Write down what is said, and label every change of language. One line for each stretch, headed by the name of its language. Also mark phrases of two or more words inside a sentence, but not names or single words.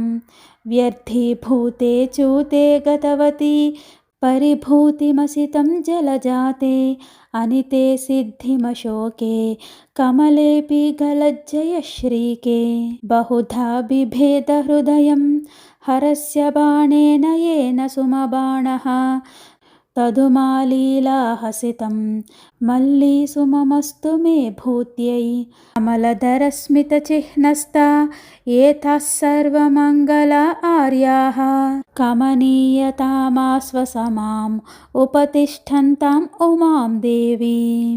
Sanskrit: व्यर्थीभूते चूते गतवति परिभूतिमसितं जलजाते अनिते सिद्धिमशोके कमलेपि गलज्जयश्रीके. बहुधा बिभेद हृदयं हरस्य बाणेन येन సుమబాణః तदुमालीलाहसितं मल्लीसुममस्तु मे भूत्यै कमलधरस्मितचिह्नस्ता एताः सर्वमङ्गला आर्याः कमनीयतामाश्वसमाम् उपतिष्ठन्ताम् उमां देवीम्।